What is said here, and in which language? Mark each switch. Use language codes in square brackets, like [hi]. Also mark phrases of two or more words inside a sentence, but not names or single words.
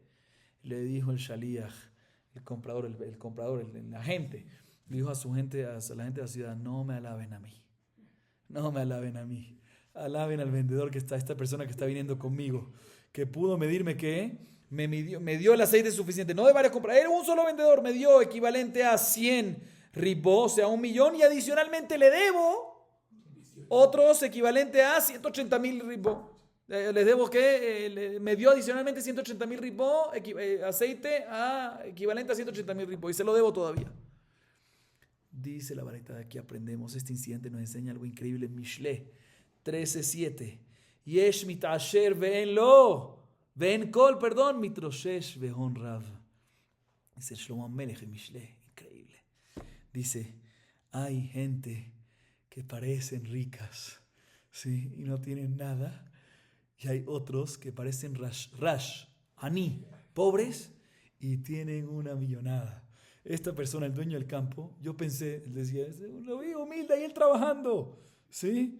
[es] Le dijo el shaliach, el agente, le dijo a su gente, a la gente de la ciudad, no me alaben a mí, no me alaben a mí, alaben al vendedor que está, esta persona que está viniendo conmigo, que pudo medirme que me dio el aceite suficiente, no de varias compras, era un solo vendedor, me dio equivalente a 100 ribó, o sea, 1.000.000, y adicionalmente le debo otros equivalente a 180.000 ribó. Les debo que me dio adicionalmente 180.000 ribó, aceite equivalente a 180.000 ribó, y se lo debo todavía. Dice la varita, de aquí aprendemos, este incidente nos enseña algo increíble en Mishle 13:7. [he] יש מתעשר ואין כל מתרושש והון רב. [es] Dice Shlomo Amelech en Mishle, increíble. Dice, hay gente que parecen ricas, ¿sí? Y no tienen nada. Y hay otros que parecen aní, pobres, y tienen una millonada. Esta persona, el dueño del campo, yo pensé, él decía, lo vi humilde ahí él trabajando, ¿sí?